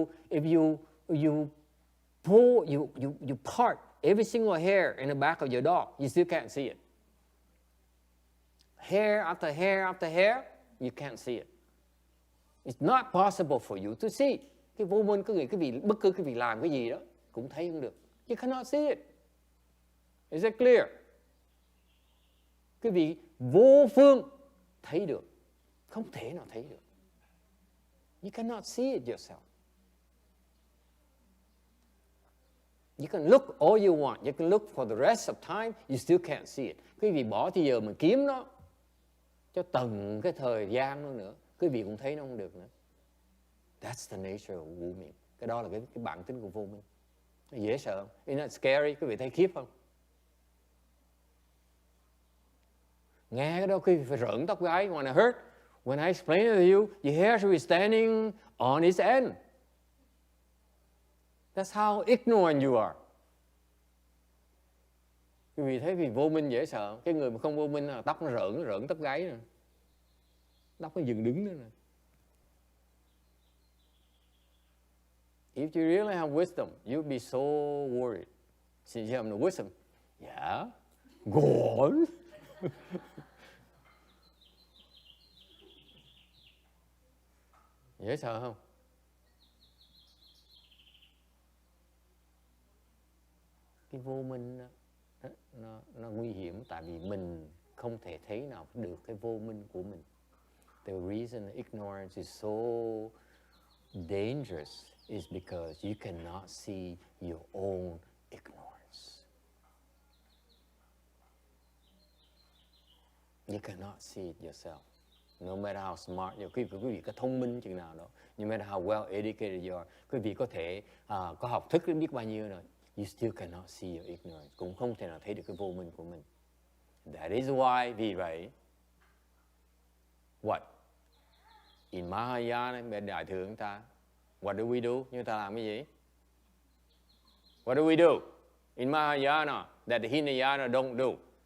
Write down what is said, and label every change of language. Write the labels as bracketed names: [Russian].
[English] If you pull, you part every single hair in the back of your dog, you still can't see it. Hair after hair after hair, you can't see it. It's not possible for you to see. [Vietnamese] Cái vô minh có nghĩa bất cứ cái vị làm cái gì đó cũng thấy không được. [English] You cannot see it. Is that clear? [Vietnamese] Cái vị vô phương thấy được, không thể nào thấy được. [English] You cannot see it yourself. You can look all you want. You can look for the rest of time, you still can't see it. [Vietnamese] Quý vị bỏ thì giờ mình kiếm nó cho từng cái thời gian nó nữa, quý vị cũng thấy nó không được nữa. [English] That's the nature of vô minh. [Vietnamese] Cái đó là cái bản tính của vô minh. Nó dễ sợ không? [English] Isn't that scary? [Vietnamese] Quý vị thấy khiếp không? Nghe cái đó quý vị phải rợn tóc gáy. [English] When I explain it to you, your hair should be standing on its end. That's how ignorant you are. [Vietnamese] Quý vị thấy vì vô minh dễ sợ. Cái người mà không vô minh là tóc nó rợn tóc gáy nè. Tóc nó dựng đứng nữa nè. [English] If you really have wisdom, you'd be so worried. Since you have no wisdom, yeah, go on. [Vietnamese] Dễ sợ không? Cái vô minh đó, nó nguy hiểm tại vì mình không thể thấy nào được cái vô minh của mình. [English] The reason ignorance is so dangerous is because you cannot see your own ignorance. You cannot see it yourself. No matter how smart you are, [Vietnamese] quý vị có thông minh chừng nào đó, [English] no matter how well educated you are, [Vietnamese] quý vị có thể có học thức đến biết bao nhiêu rồi, [English] you still cannot see your ignorance. [Vietnamese] Cũng không thể nào thấy được cái vô minh của mình. [English] That is why, [Vietnamese] vì vậy, [English] what? In Mahayana, [Vietnamese] bên Đại Thừa chúng ta, [English] what do we do? [Vietnamese] Chúng ta làm cái gì? [English] What do we do? In Mahayana, that the Hinayana don't do.